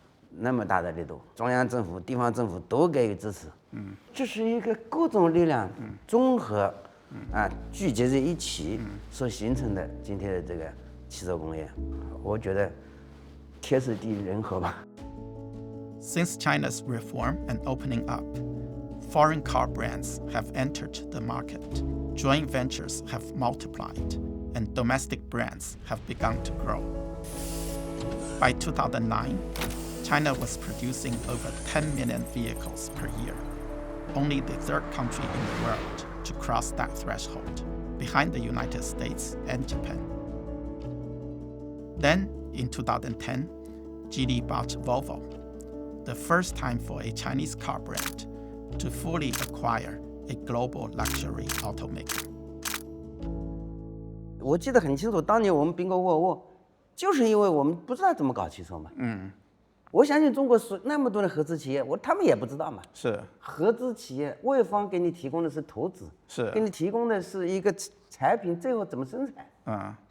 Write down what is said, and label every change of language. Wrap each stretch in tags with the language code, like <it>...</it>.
<zh>那么大的力度，中央政府、地方政府都给予支持。这是一个各种力量综合聚集在一起所形成的今天的这个汽车工业。我觉得天时地利人和吧。</zh> <en>Since China's reform and opening up, foreign car brands have entered the market, joint ventures have multiplied, and domestic brands have begun to grow. By 2009, China was producing over 10 million vehicles per year, only the third country in the world to cross that threshold, behind the United States and Japan. Then, in 2010, Geely bought Volvo, the first time for a Chinese car brand to fully acquire a global luxury automaker.</en> <zh>我记得很清楚，当年我们并购沃尔沃，就是因为我们不知道怎么搞汽车嘛。我相信中国是那么多的合资企业，他们也不知道嘛。是合资企业，外方给你提供的是投资，是给你提供的是一个产品，最后怎么生产。</zh>